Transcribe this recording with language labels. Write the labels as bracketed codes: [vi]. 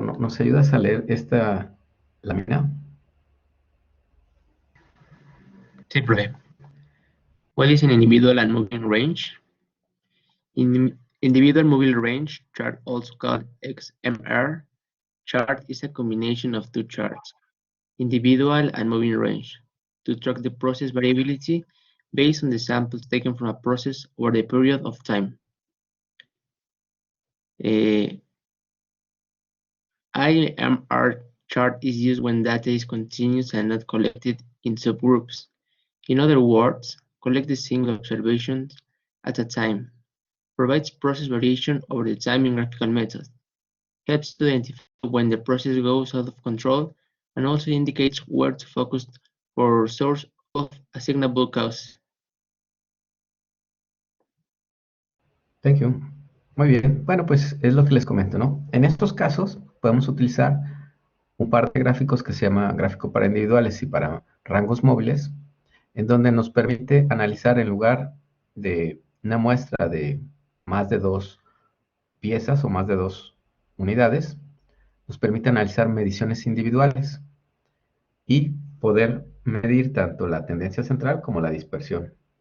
[es] ¿Nos ayudas a leer esta lámina? Sí, profe. [en] What is an individual and moving range? Individual moving range chart, also called XMR chart, is a combination of 2 charts, individual and moving range, to track the process variability based on the samples taken from a process over the period of time. IMR chart is used when data is continuous and not collected in subgroups. In other words, collect the single observations at a time, provides process variation over the time in graphical method, helps to identify when the process goes out of control, and also indicates where to focus for source of assignable causes. Thank you. [es] Muy bien. Bueno, pues es lo que les comento, ¿no? En estos casos podemos utilizar un par de gráficos que se llama gráfico para individuales y para rangos móviles, en donde nos permite analizar en lugar de una muestra de más de 2 piezas o más de 2 unidades, nos permite analizar mediciones individuales y poder medir tanto la tendencia central como la dispersión.